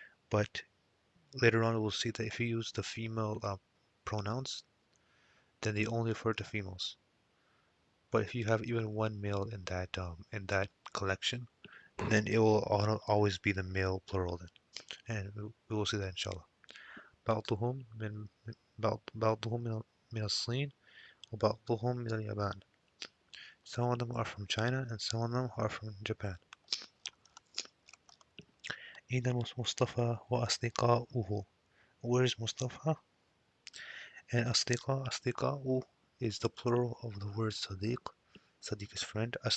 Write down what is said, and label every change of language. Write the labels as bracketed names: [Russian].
[English] But later on, we'll see that if you use the female pronouns, then they only refer to females. But if you have even one male in that collection, then it will always be the male plural then. And we will see that inshallah. [Arabic] بعضهم من بعضهم من الصين وبعضهم من اليابان. [English] Some of them are from China and some of them are from Japan. [Arabic] أين مصطفى وأصدقاؤه? [English] Where's Mustafa? And أصدقاء is the plural of the word صديق. صديق is friend.